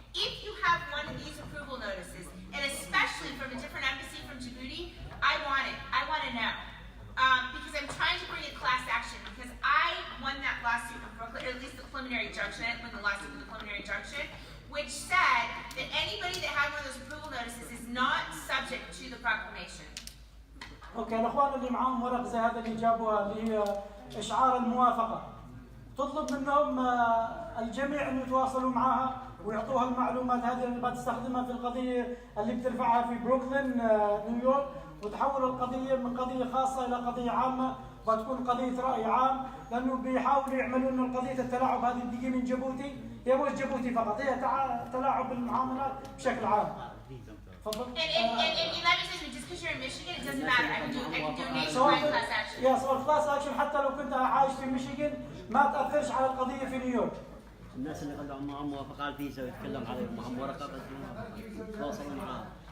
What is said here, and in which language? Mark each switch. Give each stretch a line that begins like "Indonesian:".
English: If you have one of these approval notices, and especially from a different embassy from Djibouti, I want it. I want to know. Because I'm trying to bring a class action, because I won that lawsuit in Brooklyn, or at least the preliminary injunction, I didn't win the lawsuit with the preliminary injunction, which said that anybody that had one of those approval notices is not subject to the proclamation.
Arabic: اوكي الاخوان اللي معاهم ورق زي هذا اللي جابوها اللي هي اشعار الموافقه تطلب منهم الجميع انه يتواصلوا معها ويعطوها المعلومات هذه اللي بتستخدمها في القضيه اللي بترفعها في بروكلين نيويورك وتحول القضيه من قضيه خاصه الى قضيه عامه وتكون قضيه راي عام لانه بيحاولوا يعملوا انه قضيه التلاعب هذه بتجي من جيبوتي هي مش جيبوتي فقط هي تلاعب بالمعاملات بشكل عام. تفضل.
English: And let me tell you, just because you're in Michigan, it doesn't matter. I can do nationwide class action.
Arabic: يا سؤال كلاس اكشن حتى لو كنت عايش في ميشيغان ما تاثرش على القضيه في نيويورك. الناس اللي قدموا معهم موافقه على الفيزا ويتكلم عليهم معهم ورقه بس تواصلوا معاهم.